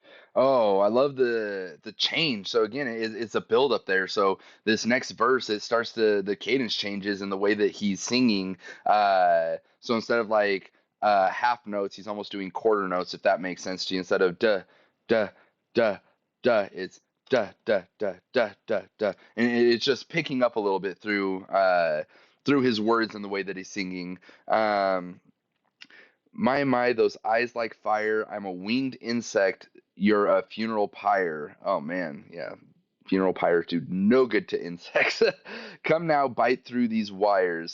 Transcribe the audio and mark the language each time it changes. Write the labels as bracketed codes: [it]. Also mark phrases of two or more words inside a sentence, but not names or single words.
[en] Oh, I love the change. So again, it's a build up there. So this next verse, it starts the cadence changes in the way that he's singing. So instead of like half notes, he's almost doing quarter notes, if that makes sense to you. Instead of duh, duh, duh, duh, it's duh, duh, duh, duh, duh, duh, and it's just picking up a little bit through his words and the way that he's singing. My, those eyes like fire. I'm a winged insect. You're a funeral pyre. Oh man, yeah. Funeral pyres do no good to insects. Come now, bite through these wires.